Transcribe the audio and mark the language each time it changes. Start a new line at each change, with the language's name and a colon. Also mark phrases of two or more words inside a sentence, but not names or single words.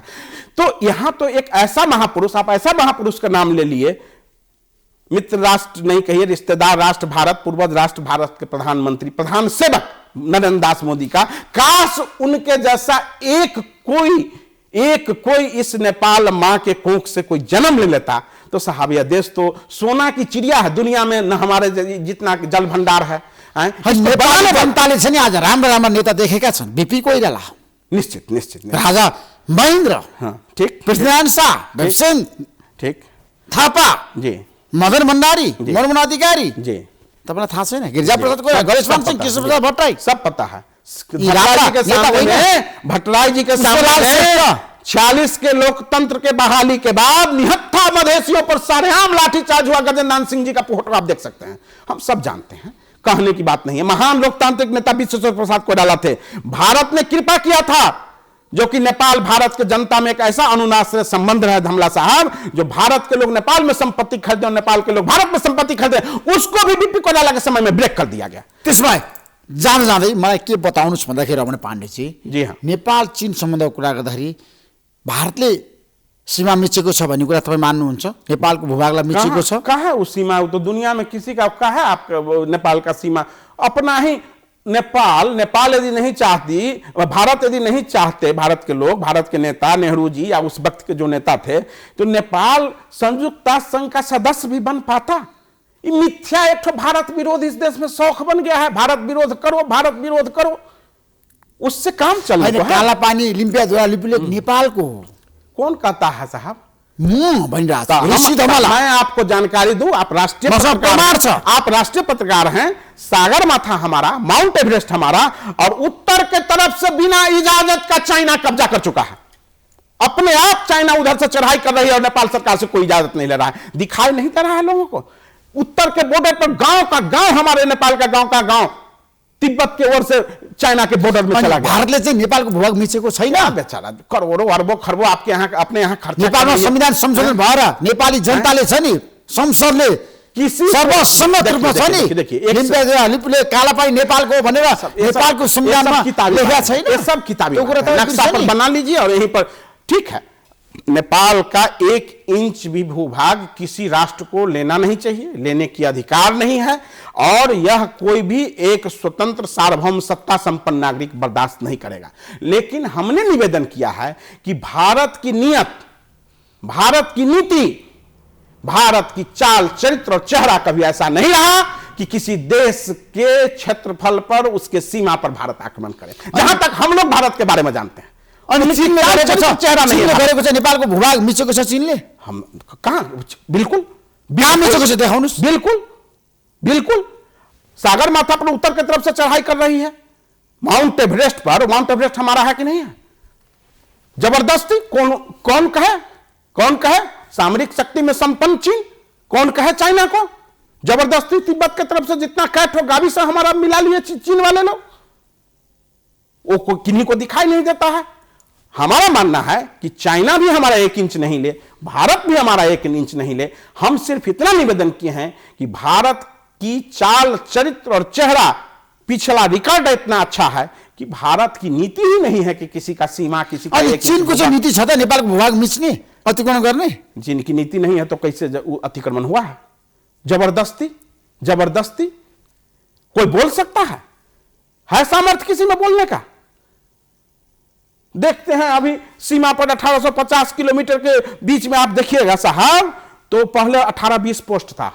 Hindi: तो यहां तो एक ऐसा महापुरुष, आप ऐसा महापुरुष का नाम ले लिए, मित्र राष्ट्र नहीं कहिए, रिश्तेदार राष्ट्र भारत, पूर्वज राष्ट्र भारत के प्रधानमंत्री, प्रधान सेवक नरेंद्र दास मोदी का, काश उनके जैसा एक कोई इस नेपाल मां के कोख से कोई जन्म ले लेता तो साहब यह देश तो सोना की चिड़िया है। दुनिया में न हमारे जितना जल भंडार है।
Nepali: नेपाली जनताले चाहिँ आज राम्रा राम्रा नेता देखेका छन्। बीपी कोइराला, निश्चित राजा महेन्द्र, ठीक, पृथ्वीनारायण शाह, भीमसेन, ठीक, थापा जी, मदन भण्डारी, मनमोहन अधिकारी जी, तपाईँलाई थाहा छैन? गिरिजाप्रसाद कोइराला, गणेशमान सिंह, केशवप्रसाद भट्टराई,
Hindi: सब पता है। भट्टराई जी के सामने 46 के लोकतंत्र के बहाली के बाद निहत्था मधेसियों पर सरेआम लाठीचार्ज हुआ। गजेंद्र सिंह जी का फोटो आप देख सकते हैं, हम सब जानते हैं, कहने की बात नहीं है। महान लोकतांत्रिक नेता विश्वेश्वर प्रसाद कोइराला थे। भारत ने कृपा किया था, जो कि नेपाल भारत के जनता में एक ऐसा अनुनाश्रय संबंध रहा, धमला साहब, जो भारत के लोग नेपाल में संपत्ति खरीदे और नेपाल के लोग भारत में संपत्ति खरीदे, उसको भी बीपी कोइराला के समय में ब्रेक कर दिया गया।
Nepali: त्यसमा जाँदै मलाई के बताउनुस् भन्दाखेरि रमण पाण्डेजी,
Hindi: जी हाँ,
Nepali: नेपाल चीन सम्बन्धको कुरा गर्दाखेरि भारतले सीमा मिचेको छ भन्ने कुरा तपाईँ मान्नुहुन्छ? नेपालको भूभागलाई मिचेको छ?
Hindi: कहाँ है वो सीमा? तो दुनिया में किसी का कहाँ है आपका नेपाल का सीमा? अपना ही नेपाल यदि नहीं चाहती, भारत यदि नहीं चाहते, भारत के लोग, भारत के नेता नेहरू जी या उस वक्त के जो नेता थे, तो नेपाल संयुक्त राष्ट्र संघ का सदस्य भी बन पाता। मिथ्या एक तो भारत विरोध इस देश में शौक बन गया है। भारत विरोध करो, भारत विरोध करो, उससे काम चल रहा है।
Nepali: काला पानी लिम्पियाद्वारा लिपिले नेपालको
Hindi: कौन कहता है साहब? मैं आपको जानकारी दूं, आप राष्ट्रीय पत्रकार हैं। सागर माथा हमारा, माउंट एवरेस्ट हमारा, और उत्तर के तरफ से बिना इजाजत का चाइना कब्जा कर चुका है। अपने आप चाइना उधर से चढ़ाई कर रही है और नेपाल सरकार से कोई इजाजत नहीं ले रहा है। दिखाई नहीं दे रहा है लोगों को? उत्तर के बॉर्डर पर गांव का गांव, हमारे नेपाल का गांव तिब्बत के ओर से चाइना के बॉर्डर में चला गया।
Nepali: भारतले चाहिँ नेपालको भूभाग मिचेको छैन।
Hindi: बेचारा करोड़ों अरबों खरबों आपके यहाँ अपने यहाँ खर्च।
Nepali: नेपालमा संविधान संशोधन भएर नेपाली जनताले छ नि, संसदले सर्वसम्मत रूपमा छ नि, लिपिले काला पानी नेपालको भनेर नेपालको संविधानमा लेखा छैन।
Hindi: ये सब किताबी नक्शा पर बना लीजिए और यहीं पर ठीक है। नेपाल का 1 इंच भी भूभाग किसी राष्ट्र को लेना नहीं चाहिए, लेने की अधिकार नहीं है, और यह कोई भी एक स्वतंत्र सार्वभौम सत्ता संपन्न नागरिक बर्दाश्त नहीं करेगा। लेकिन हमने निवेदन किया है कि भारत की नीयत, भारत की नीति, भारत की चाल चरित्र और चेहरा कभी ऐसा नहीं रहा कि किसी देश के क्षेत्रफल पर, उसके सीमा पर भारत आक्रमण करे। जहां तक हम लोग भारत के बारे में जानते हैं,
Nepali: चीनले गरेको छ नेपालको भूभाग मिचेको छ चीनले।
Hindi: हम कहां? बिल्कुल
Nepali: मिचेको छ, देखाउनुस्।
Hindi: बिल्कुल सागर माथा पर उत्तर की तरफ से चढ़ाई कर रही है। माउंट एवरेस्ट पर, माउंट एवरेस्ट हमारा है कि नहीं है? जबरदस्ती कौन कहे सामरिक शक्ति में संपन्न चीन? कौन कहे चाइना को? जबरदस्ती तिब्बत की तरफ से जितना कैट हो गावी से हमारा मिला लिए चीन वाले लोग, वो किन्हीं को दिखाई नहीं देता है। हमारा मानना है कि चाइना भी हमारा 1 इंच नहीं ले, भारत भी हमारा 1 इंच नहीं ले। हम सिर्फ इतना निवेदन किए हैं कि भारत की चाल चरित्र और चेहरा, पिछला रिकॉर्ड इतना अच्छा है कि भारत की नीति ही नहीं है कि किसी का सीमा, किसी का
Nepali: चीनको चाहिँ नीति छ त नेपालको भूभाग मिच्ने अतिक्रमण गर्ने?
Hindi: जिनकी नीति नहीं है तो कैसे अतिक्रमण हुआ है? जबरदस्ती जबरदस्ती कोई बोल सकता है सामर्थ्य किसी में बोलने का? देखते हैं अभी सीमा पर 1850 किलोमीटर के बीच में आप देखिएगा साहब, तो पहले 18-20 पोस्ट था।